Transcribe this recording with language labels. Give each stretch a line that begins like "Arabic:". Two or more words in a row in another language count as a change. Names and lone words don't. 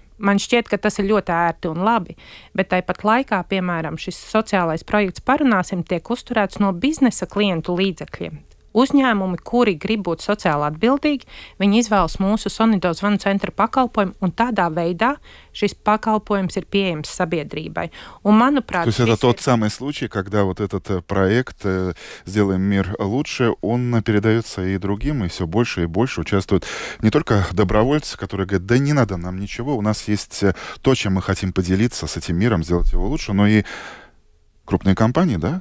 Latvian: Man šķiet, ka tas ir ļoti ērti un labi, bet tāpat laikā, piemēram, šis sociālais projekts Parunāsim tiek uzturēts no biznesa klientu līdzekļiem. Uzņēmumi, kuri grib būt sociāli atbildīgi, viņi izvēlas mūsu Sonido zvanu centra pakalpojumu, un tādā veidā šis pakalpojums ir pieejams sabiedrībai. Un, manuprāt,
Russian: то есть это тот самый случай, когда вот этот проект «Сделаем мир лучше», он передается и другим, и все больше и больше участвуют не только добровольцы, которые говорят, да не надо нам ничего, у нас есть то, чем мы хотим поделиться с этим миром, сделать его лучше, но и крупные компании, да?